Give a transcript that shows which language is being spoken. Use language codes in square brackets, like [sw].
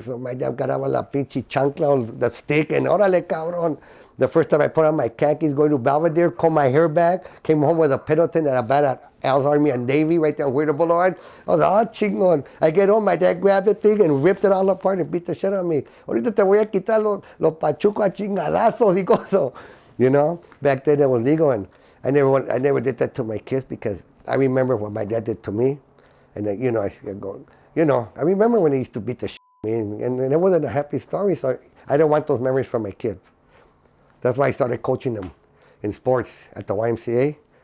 [en] So my dad [es] agarraba la pinche chancla [en] or the stick and [es] órale, cabrón. [en] The first time I put on my khakis, going to Belvedere, combed my hair back, came home with a Pendleton that I bought at Al's Army and Navy right there on Huerta Boulevard. I was like, chingón. I get home, my dad grabbed the thing and ripped it all apart and beat the shit out of me. [es] Ahorita te voy a quitar los pachucos a chingadazos, digo so. [en] You know, back then it was legal, and I never did that to my kids because I remember what my dad did to me. And then, you know, I remember when he used to beat the shit out of me, and it wasn't a happy story, so I don't want those memories from my kids. That's why I started coaching them in sports at the YMCA.